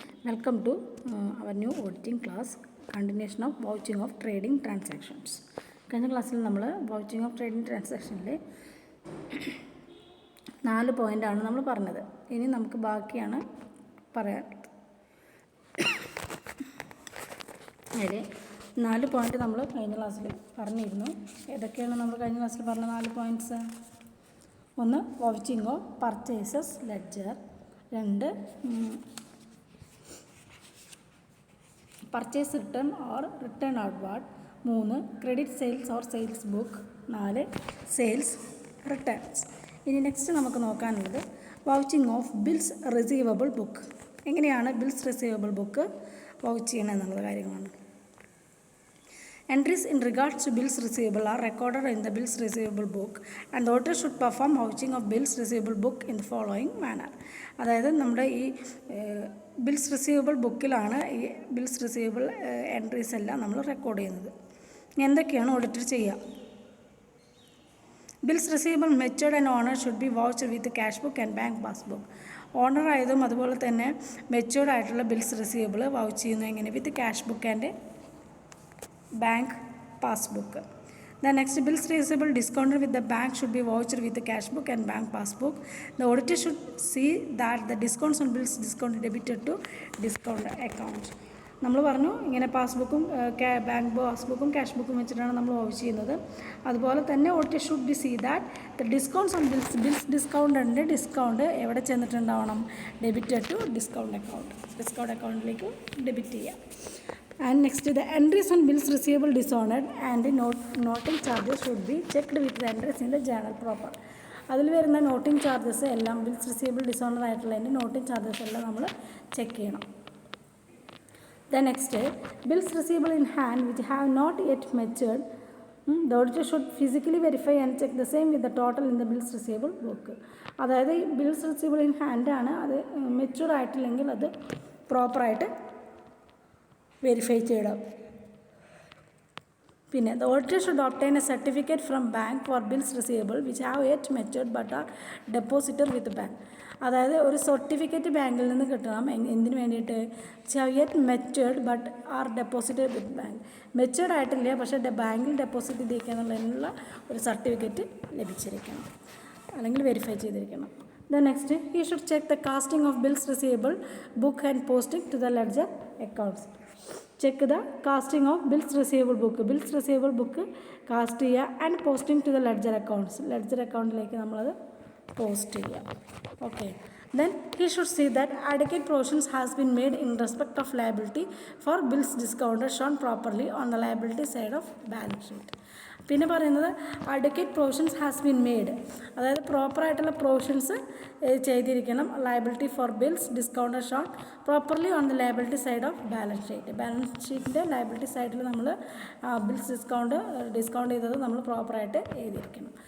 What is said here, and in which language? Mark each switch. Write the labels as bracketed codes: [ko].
[en] Welcome to our new auditing class, continuation of vouching of trading transactions. [ml] കഴിഞ്ഞ ക്ലാസ്സിൽ നമ്മൾ vouching of trading ട്രാൻസാക്ഷനിലെ 4 പോയിൻ്റാണ് നമ്മൾ പറഞ്ഞത്. ഇനി നമുക്ക് ബാക്കിയാണ് പറയാനുള്ളത്. അതെ, 4 പോയിൻ്റ് നമ്മൾ കഴിഞ്ഞ ക്ലാസ്സിൽ പറഞ്ഞിരുന്നു. ഏതൊക്കെയാണ് നമ്മൾ കഴിഞ്ഞ ക്ലാസ്സിൽ പറഞ്ഞ 4 പോയിൻറ്റ്സ്? ഒന്ന്, vouching of purchases ledger. 2, purchase written or return outward. 3, credit sales or sales book. 4, sales returns. ഇനി നെക്സ്റ്റ് നമുക്ക് നോക്കാനുള്ളത് vouching of bills receivable book. എങ്ങനെയാണ് ബിൽസ് റിസീവബിൾ ബുക്ക് വൗച്ച് ചെയ്യണം എന്നുള്ള കാര്യങ്ങളാണ്. [en] Entries in regards to bills receivable are recorded in the bills receivable book and the auditor should perform vouching of bills receivable book in the following manner. [ml] അതായത് നമ്മുടെ ഈ bills receivable ബുക്കിലാണ് ഈ bills receivable entries എല്ലാം നമ്മൾ record ചെയ്യുന്നത്. എന്തൊക്കെയാണ് auditor ചെയ്യുക? [en] Bills receivable matured and honour should be vouched with cash book and bank passbook. [ml] Owner ആയതും അതുപോലെ തന്നെ മെച്ചുവർഡ് ആയിട്ടുള്ള ബിൽസ് റിസീവബിൾ വൗച്ച് ചെയ്യുന്നു എങ്ങനെ? [en] With cash book and bank passbook. The next, bills receivable discounted with the bank should be vouched with the cash book and bank passbook. The auditor should see that the discounts on bills discounted debited to discount account. [ml] നമ്മൾ പറഞ്ഞു ഇങ്ങനെ പാസ്ബുക്കും bank പാസ്ബുക്കും cash ബുക്കും വെച്ചിട്ടാണ് നമ്മൾ vouch ചെയ്യുന്നത്. അതുപോലെ തന്നെ [en] auditor should be see that the discounts on bills discount discount [ml] എവിടെ ചെന്നിട്ടുണ്ടാവണം? ഡെബിറ്റഡ് ടു ഡിസ്കൗണ്ട് അക്കൗണ്ടിലേക്ക് ഡെബിറ്റ് ചെയ്യാം. [en] And next, the entries on bills receivable dishonored and the noting charges should be checked with the entries in the journal proper. [ml] അതിൽ വരുന്ന noting charges എല്ലാം bills receivable dishonour ആയിട്ടുള്ളതിൻ്റെ noting charges എല്ലാം നമ്മൾ check ചെയ്യണം. [en] The next, bills receivable in hand which have not yet matured, the auditor should physically verify and check the same with the total in the bills receivable book. [ml] അതായത് bills receivable in hand ആണ്, അത് mature ആയിട്ടില്ലെങ്കിൽ അത് പ്രോപ്പറായിട്ട് verify ചെയ്യണം. [en] പിന്നെ the auditor should obtain a certificate from bank for bills receivable which have yet matured but are depositor with bank. [ml] അതായത് ഒരു certificate ബാങ്കിൽ നിന്ന് കിട്ടണം. എന്തിനു വേണ്ടിയിട്ട്? [en] Which have yet matured but are deposited with bank. [ml] Matured ആയിട്ടില്ല, പക്ഷേ ബാങ്കിൽ ഡെപ്പോസിറ്റ് ചെയ്തിരിക്കുക എന്നുള്ളതിനുള്ള ഒരു സർട്ടിഫിക്കറ്റ് ലഭിച്ചിരിക്കണം, അല്ലെങ്കിൽ വെരിഫൈ ചെയ്തിരിക്കണം. [en] The next, he should check the casting of bills receivable book and posting to the ledger accounts. Check the casting of bills receivable book. Bills receivable book cast ചെയ്യുക and posting to the ledger accounts. [ml] Ledger അക്കൗണ്ടിലേക്ക് നമ്മളത് post ചെയ്യുക. Okay. [en] Then he should see that adequate provisions has been made in respect of liability for bills discounted shown properly on the liability side of balance sheet. [ml] പിന്നെ പറയുന്നത് [en] advocate provisions has been made, [ml] അതായത് പ്രോപ്പറായിട്ടുള്ള provisions ചെയ്തിരിക്കണം. [en] Liability for bills discount shown properly on the liability side of balance sheet. [ml] Balance ഷീറ്റിൻ്റെ liability സൈഡിൽ നമ്മൾ bills discount ചെയ്തത് നമ്മൾ പ്രോപ്പറായിട്ട് എഴുതിയിരിക്കണം.